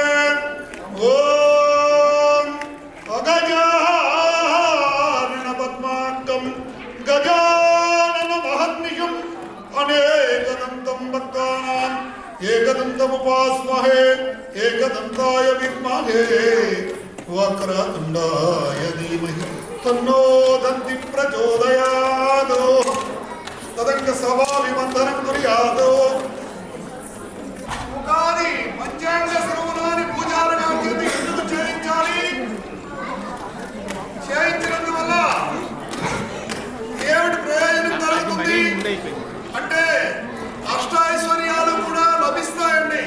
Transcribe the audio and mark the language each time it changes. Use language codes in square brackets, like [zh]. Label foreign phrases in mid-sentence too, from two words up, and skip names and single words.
[sa] ओम अगजानन पद्मार्कं गजानन महर्निशम् अनेकदन्तं भक्तानां एकदन्तमुपास्महे एकदन्ताय विद्महे वक्रतुण्डाय धीमहि तन्नो दन्ति प्रचोदयात्। तदंग सभाभिवन्दनं कुर्यात्। [te] ఉగాది పంచాంగ శ్రవణాన్ని పూజారకాన్ని ఎందుకు చేయించాలి? చేయించినందువల్ల ఏమిటి ప్రయోజనం కలుగుతుంది అంటే అష్టైశ్వర్యాలు కూడా లభిస్తాయండి.